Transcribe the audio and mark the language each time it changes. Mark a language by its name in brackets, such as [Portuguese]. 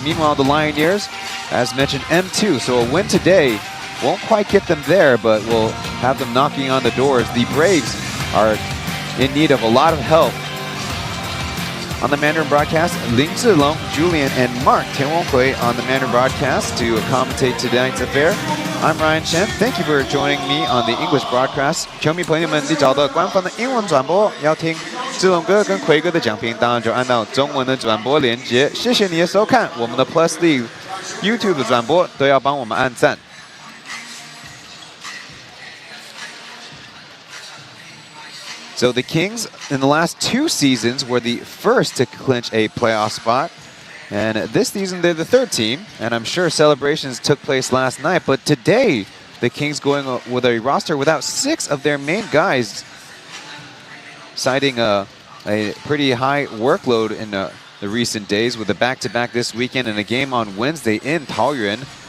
[English] Meanwhile, the Lioneers, as mentioned, M2, so a win today won't quite get them there, but will have them knocking on the doors. The Braves are in need of a lot of help. On the Mandarin broadcast, Ling Zilong, Julian, and Mark Tianwonghui on the Mandarin broadcast to commentate tonight's affair. I'm Ryan Chen. Thank you for joining me on the English broadcast. [Chinese] 球迷朋友们，你找到官方的英文转播，要听志龙哥跟奎哥的讲评，当然就按到中文的转播连接。谢谢你的收看，我们的 Plus League YouTube 的转播都要帮我们按赞。 [English] So the Kings in the last 2 seasons were the first to clinch a playoff spot. And this season they're the 3rd team. And I'm sure celebrations took place last night. But today, the Kings going with a roster without 6 of their main guys, citing a pretty high workload in the recent days with a back-to-back this weekend and a game on Wednesday in Taoyuan.